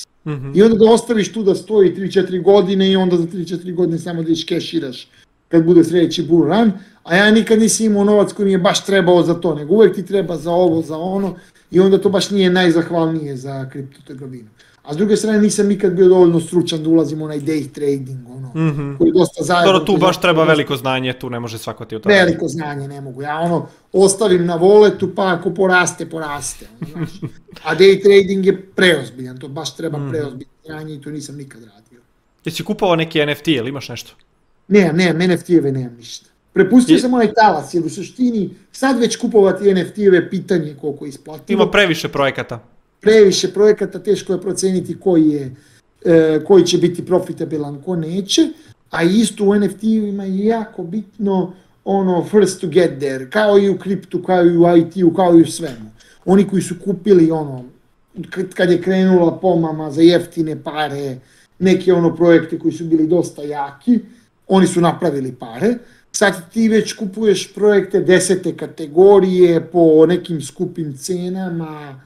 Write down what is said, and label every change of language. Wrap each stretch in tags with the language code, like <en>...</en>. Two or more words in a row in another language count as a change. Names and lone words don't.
<sr>I onda da ostaviš tu da stoji 3-4 godine i onda za 3-4 godine samo da iškeširaš kad bude sljedeći</sr> <en>bull run,</en> <sr>a ja nikad nisam imao novac koji mi je baš trebao za to, nego uvek ti treba za ovo, za ono i onda to baš nije najzahvalnije za kriptotrgovinu. A s druge strane nisam nikad bio dovoljno stručan da ulazim u onaj</sr> <en>day trading,</en> <sr>koji je dosta zajedno. Tu baš treba veliko znanje, tu ne može svako ti o tome. Veliko znanje ne mogu, ja ostavim na voletu pa ako poraste. A</sr> <en>day trading</en> <sr>je preozbiljan, to baš treba preozbiljan znanje i to nisam nikad radio. Jesi kupovao neki NFT, ili imaš nešto? Nemam, NFT-eve nemam ništa. Prepustio sam onaj talas, jer u suštini sad već kupovati NFT-eve pitanje koliko je isplativo. Ima previše projekata. Previše projekata, teško je proceniti koji će biti profitabilan, ko neće, a isto u NFT-ima je jako bitno</sr> <en>first to get there,</en> <sr>kao i u kriptu, kao i u IT-u, kao i u svemu. Oni koji su kupili kad je krenula pomama za jeftine pare, neke projekte koji su bili dosta jaki, oni su napravili pare. Sad ti već kupuješ projekte 10. kategorije po nekim skupim cenama.</sr>